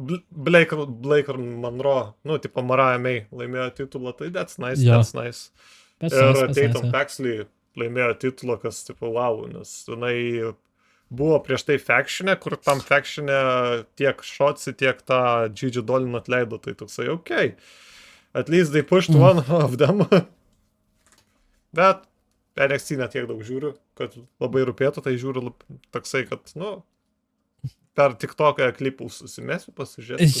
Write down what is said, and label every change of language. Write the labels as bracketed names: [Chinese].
[Lithuanian] Blake Monroe, Mariah May laimėjo titulą, tai [English] that's nice. [Lithuanian] Ir Tatum Paxley laimėjo titulą, kas, wow, nes jinai buvo prieš tai factionė, kur tam factionė tiek Shotzi, tiek tą Gigi Dolin atleido, tai toksai, okay. [English] At least they pushed one of them. [Lithuanian] Bet NXT netiek daug žiūriu, kad labai rūpėtų, tai žiūriu toksai, kad, per TikToką klipų susimesiu, pasižiūrėsiu.